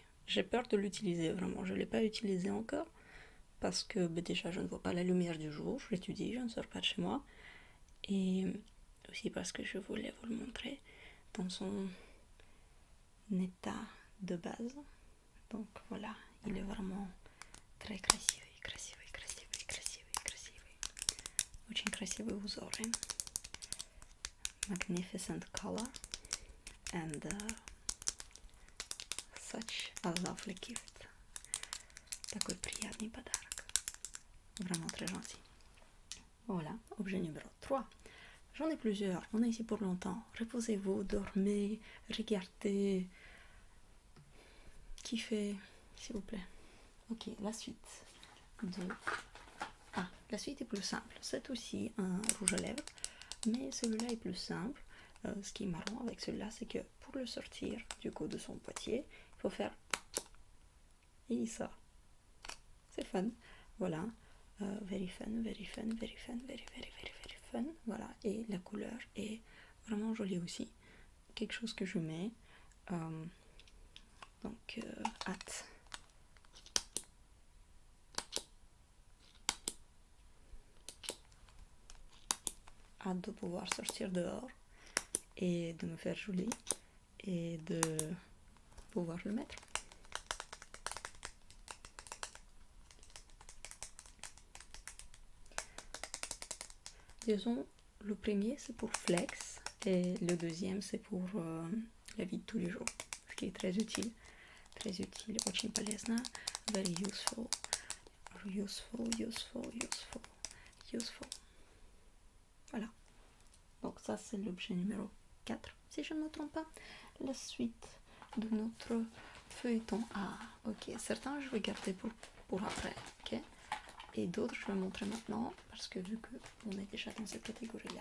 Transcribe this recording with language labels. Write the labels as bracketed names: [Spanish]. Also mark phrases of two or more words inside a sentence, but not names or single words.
[French] J'ai peur de l'utiliser vraiment. Je ne l'ai pas utilisé encore parce que déjà je ne vois pas la lumière du jour. J'étudie, je ne sors pas de chez moi. Et aussi parce que je voulais vous le montrer dans son état de base. Donc voilà, il est vraiment très красивый. [Russian] Очень красивые узоры. [English] Magnificent color and such a lovely gift. [Russian] Такой приятный подарок. [French] Vraiment très gentil. Voilà, objet numéro 3. J'en ai plusieurs, on est ici pour longtemps. Reposez-vous, dormez, regardez, kiffez, s'il vous plaît. Ok, la suite la suite est plus simple. C'est aussi un rouge à lèvres, mais celui-là est plus simple. Ce qui est marrant avec celui-là, c'est que pour le sortir du coup de son boîtier, il faut faire et il sort. C'est fun, voilà. [English] Very fun, very fun, very fun, very, very, very, very fun. [French] Voilà, et la couleur est vraiment jolie aussi. Quelque chose que je mets. Donc, hâte. Hâte de pouvoir sortir dehors et de me faire jolie et de pouvoir le mettre. Disons, le premier c'est pour flex et le deuxième c'est pour la vie de tous les jours, ce qui est très utile. [Russian] Очень полезно, [English] very useful, useful. [French] Voilà. Donc ça c'est l'objet numéro 4, si je ne me trompe pas. La suite de notre feuilleton. Ah, ok. Certains je vais garder pour après, ok. Et d'autres je vais montrer maintenant, parce que vu qu'on est déjà dans cette catégorie-là.